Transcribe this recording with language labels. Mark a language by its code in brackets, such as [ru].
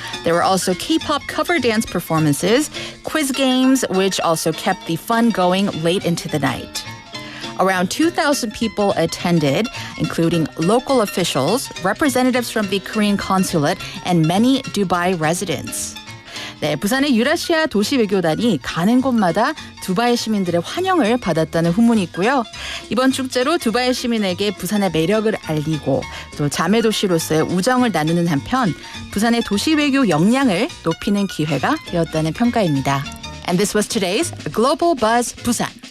[en] There were also K-pop cover dance performances, quiz games, which also kept the fun going late into the night. Around 2,000 people attended, including local officials, representatives from the Korean consulate, and many Dubai residents. [ko] 네, 부산의 유라시아 도시외교단이 가는 곳마다 두바이 시민들의 환영을 받았다는 후문이 있고요. 이번 축제로 두바이 시민에게 부산의 매력을 알리고 또 자매도시로서의 우정을 나누는 한편 부산의 도시외교 역량을 높이는 기회가 되었다는 평가입니다. [en] And this was today's Global Buzz Busan.